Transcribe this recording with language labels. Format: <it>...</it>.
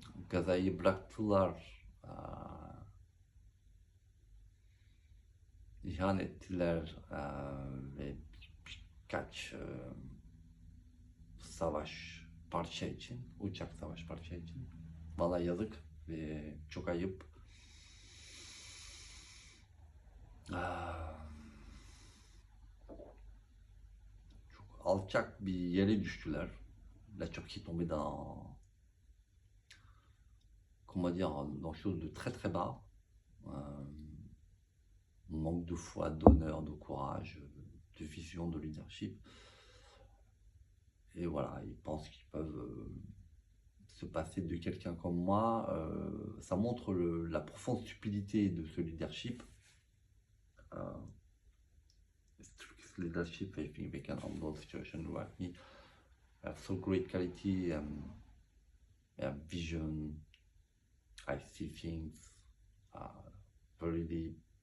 <tr>Gaza'yı bıraktılar, ihanet ettiler ve birkaç savaş parça için, uçak savaş parça için. Vallahi yazık ve çok ayıp. Çok alçak bir yere düştüler.</tr> <fr>La Turquie est tombée dans, comment dire, dans quelque chose de très très bas. Manque de foi, d'honneur, de courage, de vision, de leadership. Et voilà, ils pensent qu'ils peuvent se passer de quelqu'un comme moi. Ça montre la profonde stupidité de ce leadership.</fr> <en>This leadership, I think they can handle the situation without me. I have so great quality, I have vision, I see things very deep.</en>